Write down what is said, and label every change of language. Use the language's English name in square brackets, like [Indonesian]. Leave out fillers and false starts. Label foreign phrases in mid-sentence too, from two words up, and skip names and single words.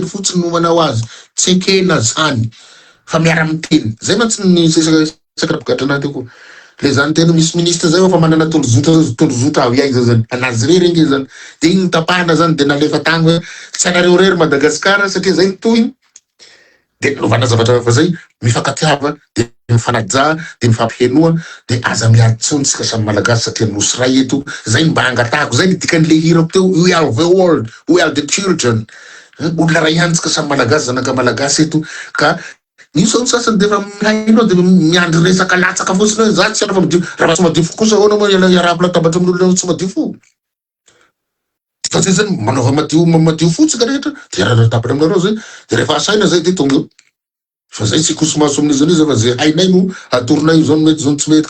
[Malagasy] fotsiny no manao azy tsy ekena zany fa miara miteny zay mantsy ny sakarapigadra anaty koa le zany tena misy ministre zay fa manana tondrozotra avy aiza zany anazy rery nge zany de iny tapahana zany de nalefa tany hoe tsy anareo rery Madagasikara satria zay toy de novana zavatra fa zay mifankatiava de mifanaja de mifampihenoa de aza miatsontsika samy malagasy satria nosy ray eto zay mba angatahako zay dikan'le hirako teo [English] we are the world, we are the children. [Malagasy] Olona ray antsika samy malagasy zanaka malagasy eto ka io sao sasany de fa mihaino de miandry resaka latsaka fotsiny hoe za tsy ana fa madio raha tsy madio fo kosa ahoana moa iarahako latabatra amin'olona tsy madio fo. Satria zany manaova madio fotsika rehetra de raha tapitra aminareo zay de rehefa asaina zay de tonga fa zay tsy kosomaso amin'izy fa zay hainay no atoronay zao mety zao tsy mety